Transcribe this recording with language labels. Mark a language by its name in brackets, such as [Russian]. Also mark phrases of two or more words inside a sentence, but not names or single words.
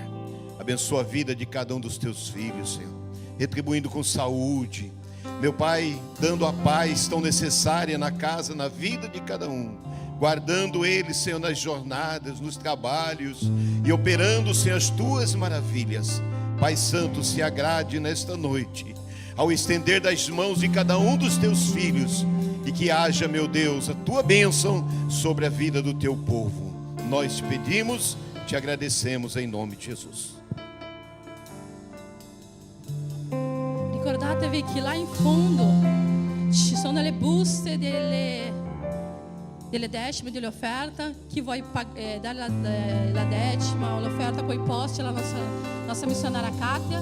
[Portuguese] Abençoa a vida de cada um dos Teus filhos, Senhor, retribuindo com saúde, meu Pai, dando a paz tão necessária na casa, na vida de cada um, guardando eles, Senhor, nas jornadas, nos trabalhos e operando, Senhor, as Tuas maravilhas. Pai Santo, se agrade nesta noite ao estender das mãos de cada um dos Teus filhos, e que haja, meu Deus, a Tua bênção sobre a vida do Teu povo. Nós te pedimos, te agradecemos em nome de Jesus. [Italian] Ricordatevi che là in fondo ci sono le buste delle decime, delle offerte. Chi vuoi dare la decima o l'offerta coi posti, la nostra missionaria Katia.